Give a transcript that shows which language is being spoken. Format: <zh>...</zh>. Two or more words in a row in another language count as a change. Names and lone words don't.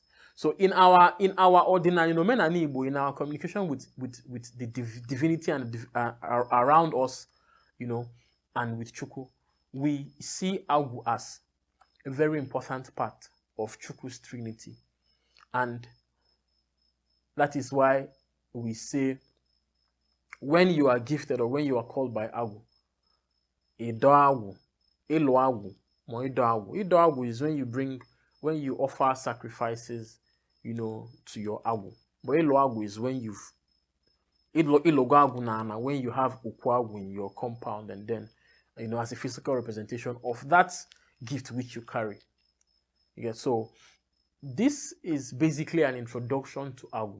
<en>So in our</en> <ig>Ordinani, Omenani Igbo,</ig> <en>in our communication with the divinity and around us, and with Chukwu, we see Agwu as a very important part of Chukwu's Trinity. And that is why we say, when you are gifted or when you are called by Agwu,</en> <ig>Edo Agwu, Elo Agwu, Mo Edo Agwu. Edo Agwu</ig> <en>is when you offer sacrifices, to your Agwu. But</en> <ig>Elo Agwu</ig> <en>is when when you have</en> <ig>Ukwu Agwu</ig> <en>in your compound, and then, as a physical representation of that gift which you carry. Yeah, so this is basically an introduction to Agwu.</en>